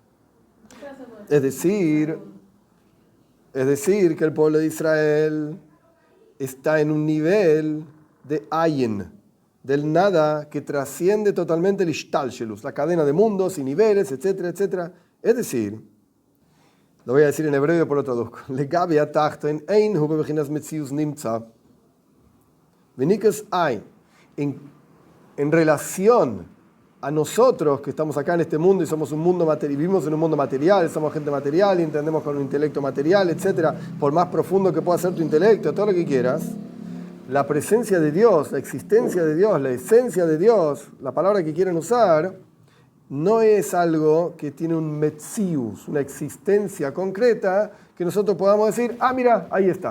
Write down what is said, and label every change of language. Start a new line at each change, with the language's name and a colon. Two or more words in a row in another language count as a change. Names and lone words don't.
Spanish: Es decir, que el pueblo de Israel está en un nivel de ayin, del nada que trasciende totalmente el ishtalshelus, la cadena de mundos y niveles, etcétera, etcétera. Es decir, lo voy a decir en hebreo y después lo traduzco.
Hebrew: לגבי התחתון אין הוא בבחינת מציאות נמצא.
Spanish: Venikas hay en relación a nosotros que estamos acá en este mundo y somos un mundo material, vivimos en un mundo material, somos gente material y entendemos con un intelecto material, etcétera, por más profundo que pueda ser tu intelecto, todo lo que quieras, la presencia de Dios, la existencia de Dios, la esencia de Dios, la palabra que quieren usar, no es algo que tiene un metzius, una existencia concreta que nosotros podamos decir, ah, mira, ahí está.